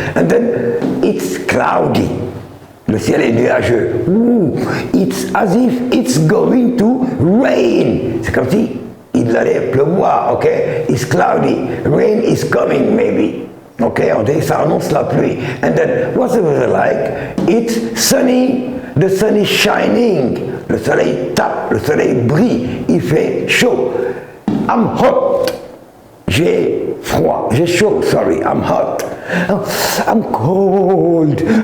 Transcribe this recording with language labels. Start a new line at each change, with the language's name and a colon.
English: And then it's cloudy.
French: Le ciel est nuageux.
English: Ooh, it's as if it's going to rain.
French: C'est comme si il allait pleuvoir, ok?
English: It's cloudy. Rain is coming, maybe.
French: Ok, on dit ça annonce la pluie.
English: And then, what's the weather like? It's sunny. The sun is shining.
French: Le soleil tape, le soleil brille. Il fait chaud.
English: I'm hot.
French: J'ai froid. J'ai chaud,
English: sorry. I'm hot. I'm cold.